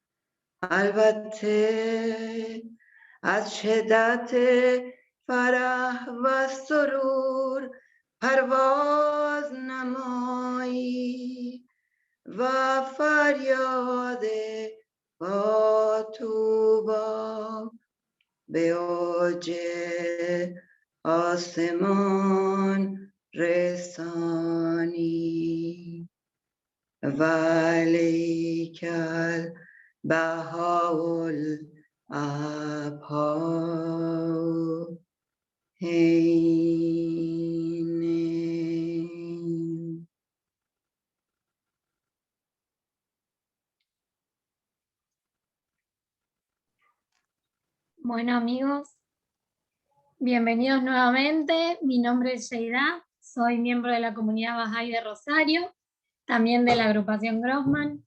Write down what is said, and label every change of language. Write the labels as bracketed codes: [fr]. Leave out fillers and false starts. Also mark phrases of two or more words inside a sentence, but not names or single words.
[fa] البته از شدت فرح و سرور پرواز نمایی و فریاد با توبا به اوج آسمان رسانی. [ar] ولیک البهاء الابها هین. [es] Bueno amigos, bienvenidos nuevamente. Mi nombre es Sheida, soy miembro de la comunidad Bahá'í de Rosario, también de la agrupación Grossman.